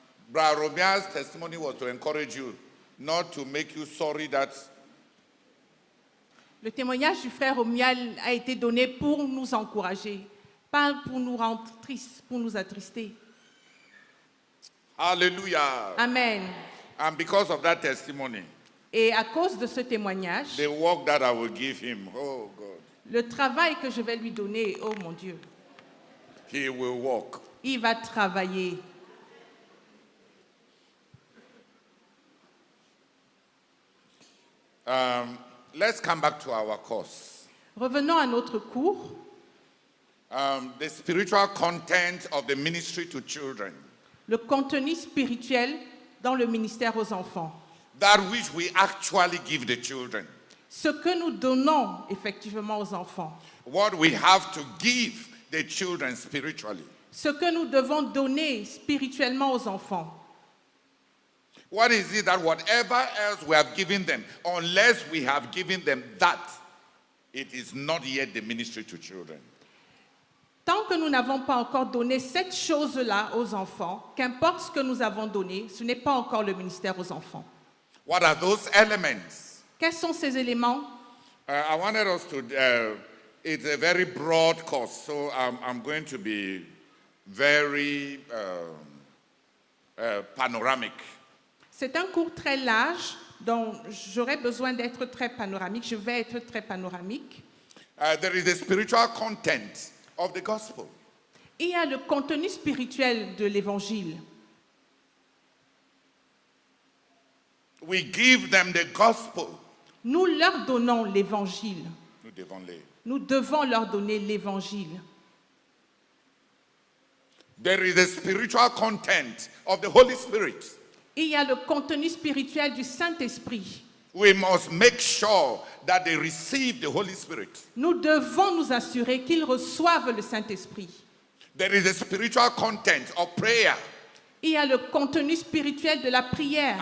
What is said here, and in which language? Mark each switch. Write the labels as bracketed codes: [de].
[en] Brother Romia's testimony was to encourage you, not to make you sorry that [fr] Le témoignage du frère Romuald a été donné pour nous encourager, pas pour nous rendre tristes, pour nous attrister. [en] hallelujah. Amen. And because of that testimony, [fr] Et à cause de ce témoignage, [en] the work that I will give him, oh God, [fr] le travail que je vais lui donner, oh mon Dieu, [en] he will walk. [fr] il va travailler. [en] Let's come back to our course. [fr] Revenons à notre cours, [en] The spiritual content of the ministry to children, [fr] le contenu spirituel dans le ministère aux enfants. [en] that which we actually give the children, [fr] Ce que nous donnons effectivement aux enfants. [en] what we have to give the children spiritually. [fr] Ce que nous devons donner spirituellement aux enfants. [en] What is it that whatever else we have given them, unless we have given them that, it is not yet the ministry to children. [fr] Tant que nous n'avons pas encore donné cette chose-là aux enfants, qu'importe ce que nous avons donné, ce n'est pas encore le ministère aux enfants. [en] What are those elements? [fr] Quels sont ces éléments? [en] I wanted us to, it's a very broad course, so I'm going to be very panoramic. [fr] C'est un cours très large, dont j'aurais besoin d'être très panoramique. Je vais être très panoramique. [en] There is the spiritual content of the gospel. [fr] Il y a le contenu spirituel de l'évangile. [en] We give them the gospel. [fr] Nous leur donnons l'évangile. Nous devons les- Nous devons leur donner l'évangile. [en] There is the spiritual content of the Holy Spirit. [fr] Il y a le contenu spirituel du Saint-Esprit. [en] We must make sure that they receive the Holy Spirit. [fr] Nous devons nous assurer qu'ils reçoivent le Saint-Esprit. [en] There is the spiritual content of prayer [fr] Il y a le contenu spirituel de la prière